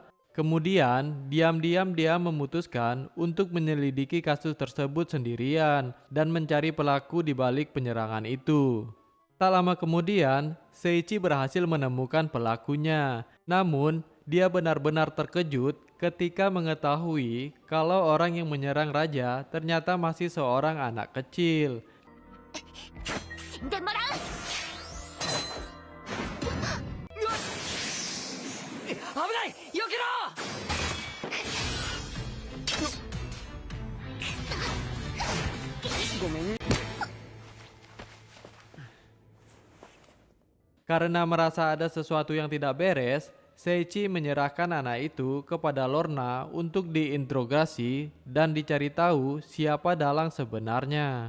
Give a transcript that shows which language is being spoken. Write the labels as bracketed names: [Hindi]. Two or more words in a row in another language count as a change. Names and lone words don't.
[Indonesian] Kemudian, diam-diam dia memutuskan untuk menyelidiki kasus tersebut sendirian dan mencari pelaku di balik penyerangan itu. Tak lama kemudian, Seiichi berhasil menemukan pelakunya. Namun, dia benar-benar terkejut ketika mengetahui kalau orang yang menyerang raja ternyata masih seorang anak kecil. [Japanese] 死んでもらう。危ない避けろ。 [Indonesian] Karena merasa ada sesuatu yang tidak beres, Seiichi menyerahkan anak itu kepada Lorna untuk diinterogasi dan dicari tahu siapa dalang sebenarnya.